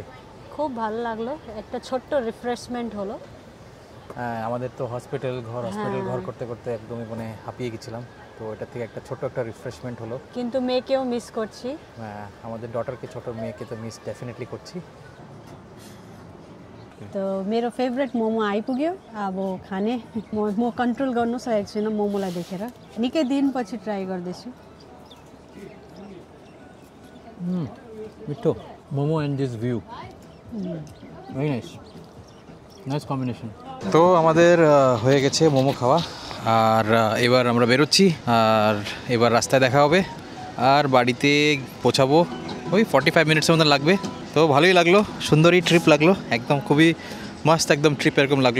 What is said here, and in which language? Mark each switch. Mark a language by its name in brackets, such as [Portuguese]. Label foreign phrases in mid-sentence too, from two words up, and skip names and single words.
[Bangla] খুব ভালো লাগলো, একটা ছোট্ট রিফ্রেশমেন্ট হলো। হ্যাঁ, আমাদের তো হসপিটাল ঘর করতে করতে একদমই মানে হাঁপিয়ে গেছিলাম। তো এটা থেকে একটা ছোট্ট একটা রিফ্রেশমেন্ট হলো। কিন্তু মেয়েকেও মিস করছি। হ্যাঁ, আমাদের ডটারকে, ছোট মেকে তো [English] miss definitely [Bangla] করছি। [Nepali] तो मेरो फेभरेट मोमो आइपुग्यो। अब खाने म कन्ट्रोल गर्न सकेको छुइनँ मोमोलाई देखेर। निकै दिनपछि ट्राई गर्दैछु। मिठो मोमो [English] and this view, very nice, nice combination. [Bangla] তো আমাদের হয়ে গেছে মোমো খাওয়া, আর এবার আমরা বেরোচ্ছি, আর এবার রাস্তায় দেখা হবে, আর বাড়িতে পৌঁছাবো ওই 45 মিনিটসের মতো লাগবে। তো ভালোই লাগলো, সুন্দরই ট্রিপ লাগলো, একদম খুবই মাস্ত একদম ট্রিপ এরকম লাগলো।